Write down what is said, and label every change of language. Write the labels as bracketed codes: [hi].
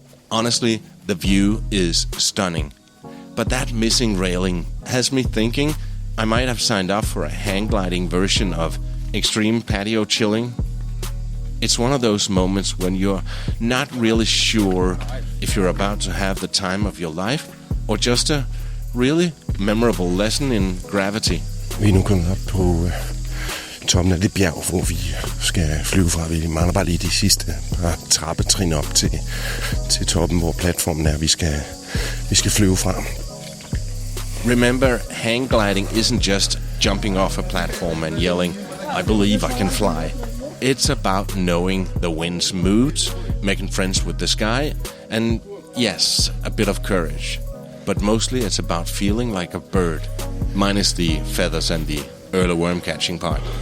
[en] Honestly, the view is stunning, but that missing railing has me thinking I might have signed up for a hang gliding version of extreme patio chilling. It's one of those moments when you're not really sure if you're about to have the time of your life or just a really memorable lesson in gravity. [da] Vi er nu kommet op på toppen af det bjerg, hvor vi skal flyve fra. Vi mangler bare lige de sidste par trappetrin op til toppen, hvor platformen er, vi skal flyve fra. [en] Remember, hang gliding isn't just jumping off a platform and yelling, "I believe I can fly." It's about knowing the wind's moods, making friends with the sky, and yes, a bit of courage. But mostly it's about feeling like a bird, minus the feathers and the early worm catching part.